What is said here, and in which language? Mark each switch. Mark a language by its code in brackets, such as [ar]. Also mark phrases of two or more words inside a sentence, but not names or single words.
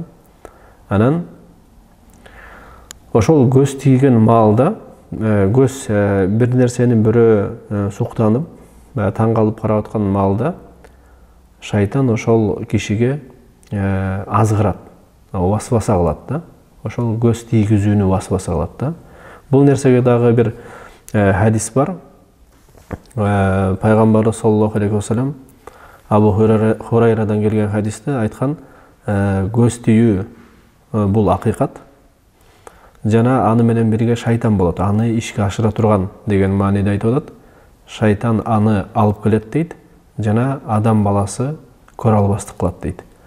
[ky] Анан ошол көз тийген маалда көз бир нерсени бирөө суктанып, таң калып карап аткан маалда шайтан ошол кишиге азгырат. Васваса кылат да. Ошол көз тийгизүүнү васваса кылат да. Бул нерсеге дагы бир хадис бар. Пайгамбар [ar] صلى الله عليه وسلم [ky] Абу Хурайрадан келген хадисте айткан, көз тийүү бул акыйкат. Жана аны менен бирге шайтан болот. Аны ишке ашыра турган деген мааниде айтып атат. Шайтан аны алып келет дейт. Жана адам баласы көрө албастык кылат дейт.